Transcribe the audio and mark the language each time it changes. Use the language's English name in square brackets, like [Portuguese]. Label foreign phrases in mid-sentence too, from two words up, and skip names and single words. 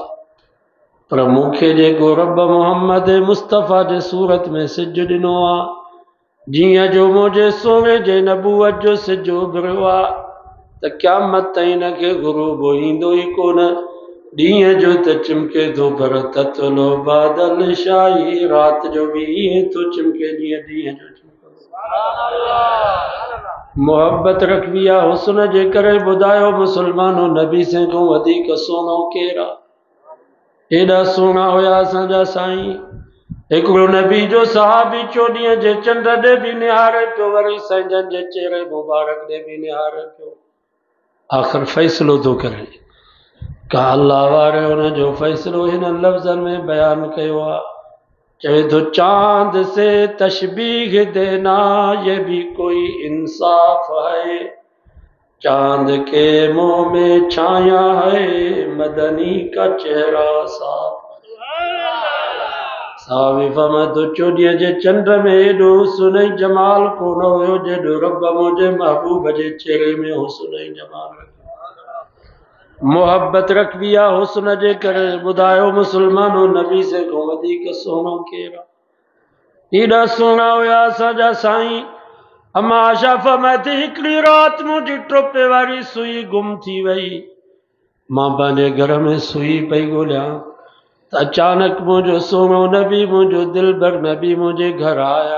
[Sindhi] पर मूंखे जेको रब मोहम्मद मुस्तफ़ा जे सूरत में सिज ॾिनो आहे, जीअं जो मुंहिंजे सोने जे नबूवत जो सिज उभरियो आहे, त क़यामत ताईं हिनखे ग़ुरूब ईंदो ई कोन। ॾींहं जो त चिमके थो, पर ततलो बादल शाही, राति जो भी ईअं थो चिमके जीअं ॾींहं जो मोहब्बत रखबी आहे हुस्न जे करे। ॿुधायो मुसलमानों, नबी से को वधीक सुहिणो केरु आहे? एॾा सुहिणा हुया असांजा साईं। हिकिड़ो नबी जो सहाबी चोॾींहं जे चंड ॾे बि निहारे पियो, वरी संजन जे चेहरे मुबारक ॾे बि निहारे पियो। आख़िर फ़ैसिलो थो करे, का अल्लाह वारे हुन जो फ़ैसिलो हिन लफ़्ज़नि में बयान कयो आहे। चवे तो, [Urdu] چاند سے تشبیہ دینا یہ بھی کوئی انصاف ہے، چاند کے منہ میں چھایا ہے، مدنی کا چہرہ صاف. [Sindhi] सावी फरमातो, चोॾींहं जे चंड में एॾो हुस्न ऐं जमाल कोन हुयो जेॾो रब मुंहिंजे महबूब जे चेहरे में हुस्न ऐं जमाल रखियो। मोहब्बत रखबी आहे हुस्न जे करे। ॿुधायो मुसलमानों, नबी से को वधीक सुहिणो केरु आहे? एॾा सुहिणा हुया असांजा साईं। अम्मा आशा फरमाए, हिकिड़ी राति मुंहिंजी टोपे वारी सुई गुम थी वई। मां पंहिंजे घर में सुई पई ॻोल्हियां त अचानक मुंहिंजो सुहिणो नबी, मुंहिंजो दिलबर नबी मुंहिंजे घर आया।